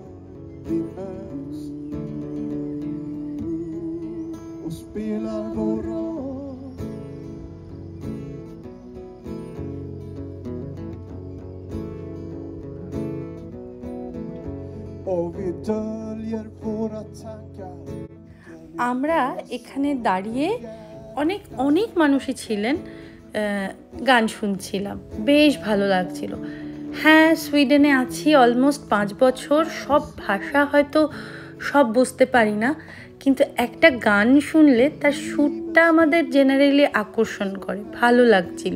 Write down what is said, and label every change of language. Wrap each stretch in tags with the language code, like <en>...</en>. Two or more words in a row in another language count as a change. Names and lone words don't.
<sv>Vi möts och spelar vår roll. Och vi döljer våra tankar.</sv> <bn>আমরা এখানে দাঁড়িয়ে অনেক মানুষই ছিলেন, গান শুনছিলাম, বেশ ভালো লাগছিল। হ্যাঁ, সুইডেনে আছি অলমোস্ট 5 বছর, সব ভাষা হয়তো সব বুঝতে পারি না, কিন্তু একটা গান শুনলে তার সুরটা আমাদের জেনারেলি আকর্ষণ করে, ভালো লাগছিল।</bn>